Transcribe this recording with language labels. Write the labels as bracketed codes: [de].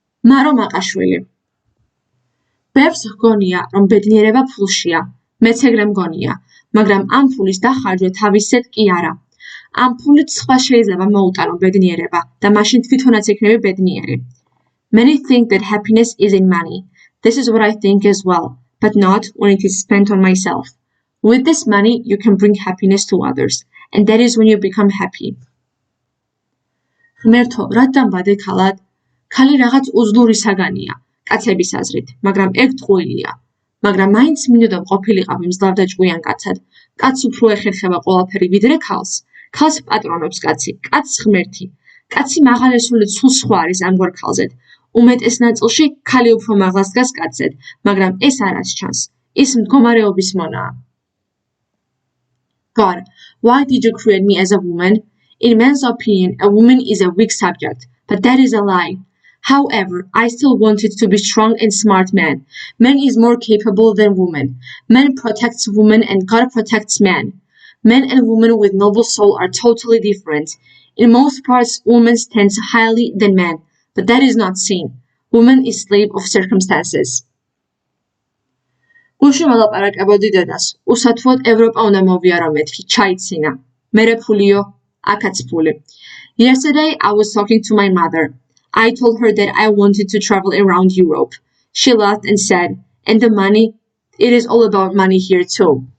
[ka] მარო მაყაშვილი ბევრს ჰგონია, რომ ბედნიერება ფულშია, მეც ეგრე მგონია, მაგრამ ამ ფულის დახარჯვა თავისეთ კი არა. ამ ფულით სხვა შეიძლება მოუტანო ბედნიერება და მაშინ თვითონაც იქნები ბედნიერი. [en] Many think that happiness is in money. This is what I think as well, but not when it is spent on myself. With this money, you can bring happiness to others, and that is when you become happy. [ka] ღმერთო, რადგან ბადე ქალად? ქალი რაღაც უძლური საგანია, კაცების აზრით, მაგრამ ეგ ტყუილია. მაგრამ მაინც მინდოდა ყოფილიყავი მძლავრ და ჭკვიან კაცად. კაცს უფრო ეხერხება ყველაფერი ვიდრე ქალს. ქალს პატრონობს კაცი, კაცს ღმერთი. კაცი მაღალესული სულ სხვა არის ამგვარ ქალზედ. უმეტეს ნაწილში ქალი უფრო მაღლას დგას კაცზედ, მაგრამ ეს არაც ჩანს. ის მდგომარეობის მონაა. [en] God, why did you create me as a woman? In man's opinion, a woman is a weak subject, but that is a lie. However, I still wanted to be strong and smart man. Man is more capable than woman. Man protects woman and God protects man. Men and women with noble soul are totally different. In most parts, woman stands highly than man, but that is not seen. Woman is slave of circumstances. [ka] გულში მოლაპარაკებოდი დედას. უსათვოდ ევროპა უნდა მოვიარო მეთქი, ჩაიცინა. მერე ფულიო, აქაც ფული. [en] Yesterday, I was talking to my mother. I told her that I wanted to travel around Europe. She laughed and said, and the money? It is all about money here too.